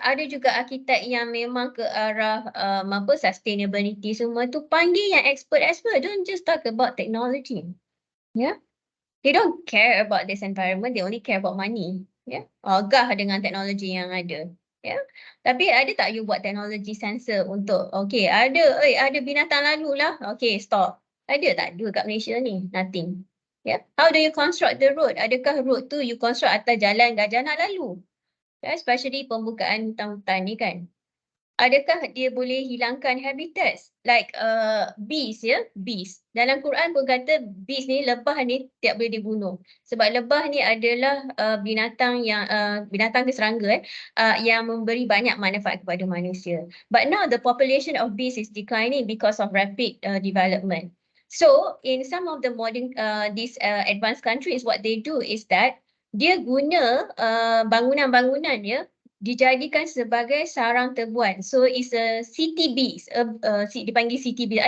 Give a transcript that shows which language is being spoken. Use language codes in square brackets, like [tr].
[ms] Ada juga arkitek yang memang ke arah sustainability semua tu. Panggil yang expert. [en] Don't just talk about technology. Yeah. They don't care about this environment. They only care about money. Yeah. [ms] Ogah dengan teknologi yang ada. Yeah. Tapi ada tak you buat teknologi sensor untuk okay, ada binatang lalu lah. [en] Okay, stop. [ms] Ada tak dua kat Malaysia ni? [en] Nothing. [ms] Yeah. [en] How do you construct the road? [ms] Adakah road tu you construct atas jalan gajah nak lalu? [en] Yeah, especially [ms] pembukaan hutan-hutan ni kan. Adakah dia boleh hilangkan habitats? [en] Like bees ya, bees. [ms] Dalam Quran pun kata bees ni, lebah ni tidak boleh dibunuh. Sebab lebah ni adalah binatang yang binatang ke serangga yang memberi banyak manfaat kepada manusia. [en] But now the population of bees is declining because of rapid development. So in some of the modern these advanced countries, what they do is that [ms] dia guna bangunan-bangunan ya dijadikan sebagai sarang tebuan. [en] So it's a city bees, [ms] dipanggil city bees.